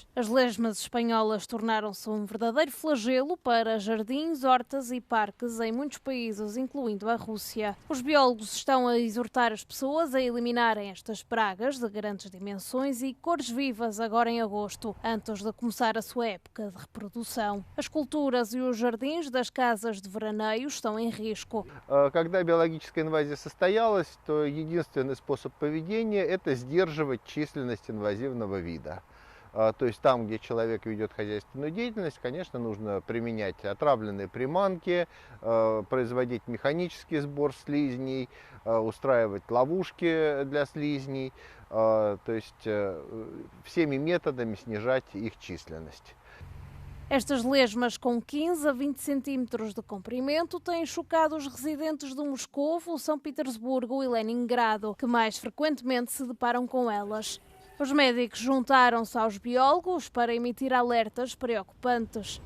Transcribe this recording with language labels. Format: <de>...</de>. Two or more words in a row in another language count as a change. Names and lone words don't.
<pt>As lesmas espanholas tornaram-se um verdadeiro flagelo para jardins, hortas e parques em muitos países, incluindo a Rússia. Os biólogos estão a exortar as pessoas a eliminarem estas pragas de grandes dimensões e cores vivas agora em agosto, antes de começar a sua época de reprodução. As culturas e os jardins das casas de veraneio estão em risco.</pt> <ru>Когда биологическая инвазия состоялась, то единственный способ поведения – это сдерживать численность инвазивного вида. То есть там, где человек ведет хозяйственную деятельность, конечно, нужно применять отравленные приманки, производить механический сбор слизней, устраивать ловушки для слизней, то есть всеми методами снижать их численность.</ru> <pt>Estas lesmas com 15 a 20 centímetros de comprimento têm chocado os residentes de Moscovo, São Petersburgo e Leningrado, que mais frequentemente se deparam com elas. Os médicos juntaram-se aos biólogos para emitir alertas preocupantes.</pt>